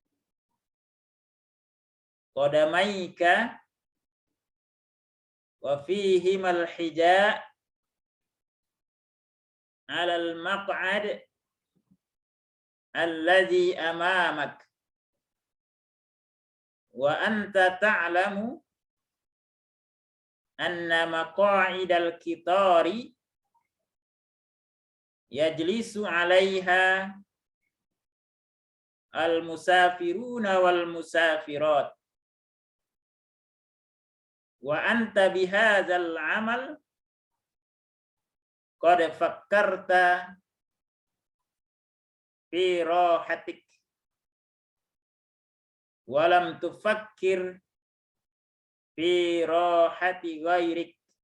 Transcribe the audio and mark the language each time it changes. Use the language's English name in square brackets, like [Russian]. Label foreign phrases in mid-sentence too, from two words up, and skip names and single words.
[Arabic] قدميك وفيهما الحذاء على المقعد الذي أمامك وأنت تعلم أن مقاعد القطار يجلس عليها المسافرون والمسافرات وأنت بهذا العمل قد فكرت في راحتك ولم تفكر في راحة غيرك.